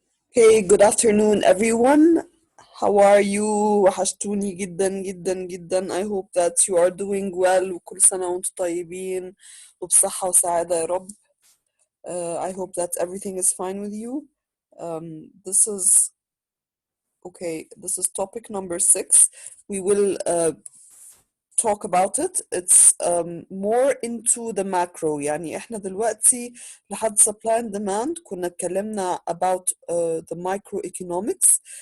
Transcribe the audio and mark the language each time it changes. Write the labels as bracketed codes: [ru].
[en] Hey, good afternoon, everyone. How are you? [ar] وحشتوني جدا جدا جدا. [en] I hope that you are doing well [ar] وكل سنة وانتم طيبين وبصحة وسعادة يا رب. [en] I hope that everything is fine with you. This is okay. This is topic number 6. We will talk about it. It's more into the macro. [ar] يعني احنا دلوقتي لحد [en] supply and demand [ar] كنا اتكلمنا [en] about the microeconomics.